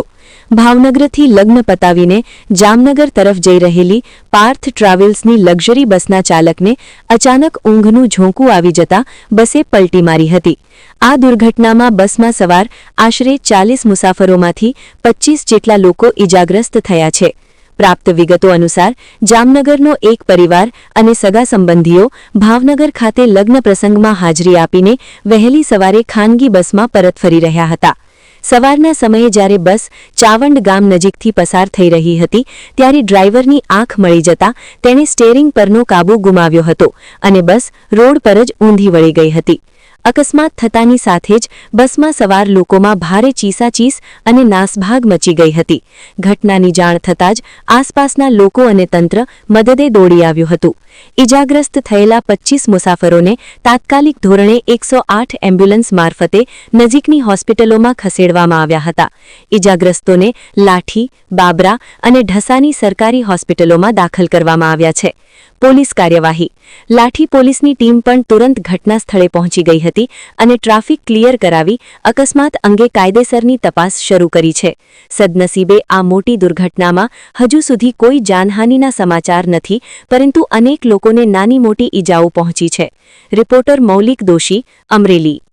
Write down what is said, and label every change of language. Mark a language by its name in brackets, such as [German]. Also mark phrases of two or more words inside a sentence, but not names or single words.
[Gujarati] ભાવનગરથી લગ્ન પતાવીને જામનગર તરફ જઈ રહેલી પાર્થ ટ્રાવેલ્સની લક્ઝરી બસના ચાલકને અચાનક ઊંઘનું ઝોંકું આવી જતા બસે પલટી મારી હતી। આ દુર્ઘટનામાં બસમાં સવાર આશરે 40 મુસાફરોમાંથી 25 જેટલા લોકો ઇજાગ્રસ્ત થયા છે। પ્રાપ્ત વિગતો અનુસાર જામનગરનો એક પરિવાર અને સગા સંબંધીઓ ભાવનગર ખાતે લગ્ન પ્રસંગ મેં હાજરી આપીને વહેલી સવારે ખાનગી બસ મેં પરત ફરી રહ્યા હતા। સવારના સમયે જ્યારે બસ ચાવંડ ગામ નજીકથી પસાર થઈ રહી હતી ત્યારે ડ્રાઇવરની આંખ મળી જતા તેણે સ્ટેરિંગ પરનો કાબૂ ગુમાવ્યો હતો અને બસ રોડ પર જ ઊંધી વળી ગઈ હતી। અકસ્માત થતાની સાથે જ બસમાં સવાર લોકોમાં ભારે ચીસાચીસ અને નાસભાગ મચી ગઈ હતી। ઘટનાની જાણ થતાં જ આસપાસના લોકો અને તંત્ર મદદે દોડી આવ્યું હતું। ઇજાગ્રસ્ત થયેલા 25 મુસાફરોને તાત્કાલિક ધોરણે 108 એમ્બ્યુલન્સ મારફતે નજીકની હોસ્પિટલોમાં ખસેડવામાં આવ્યા હતા। ઇજાગ્રસ્તોને લાઠી, બાબરા અને ઢસાની સરકારી હોસ્પિટલોમાં દાખલ કરવામાં આવ્યા છે। પોલીસ કાર્યવાહી લાઠી પોલીસની ટીમ પણ તુરંત ઘટના સ્થળે પહોંચી ગઈ હતી અને ટ્રાફિક ક્લિયર કરાવી અકસ્માત અંગે કાયદેસરની તપાસ શરૂ કરી છે। સદનસીબે આ મોટી દુર્ઘટનામાં હજુ સુધી કોઈ જાનહાનીના સમાચાર નથી, પરંતુ અનેક લોકોને નાની મોટી ઈજાઓ પહોંચી છે। રિપોર્ટર મૌલિક દોશી, અમરેલી।